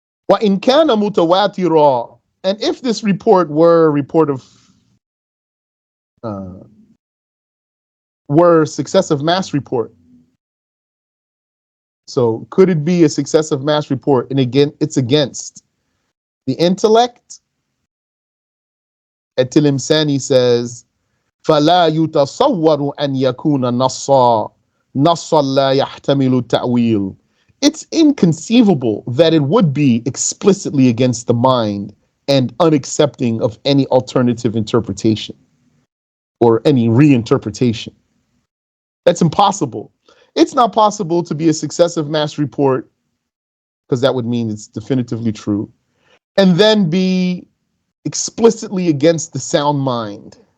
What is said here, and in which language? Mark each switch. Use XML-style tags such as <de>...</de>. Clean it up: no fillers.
<ar>وَإِنْ كَانَ مُتَوَاتِرًا,</ar> <en>and if this report were a report of were successive mass report. So could it be a successive mass report? And again, it's against the intellect. At-Tilim Sani says,</en> <ar>فَلَا يُتَصَوَّرُ أَنْ يَكُونَ نَصًّا لَا يَحْتَمِلُ التَّأْوِيلِ.</ar> <en>It's inconceivable that it would be explicitly against the mind and unaccepting of any alternative interpretation or any reinterpretation. That's impossible. It's not possible to be a successive mass report, because that would mean it's definitively true, and then be explicitly against the sound mind.</en>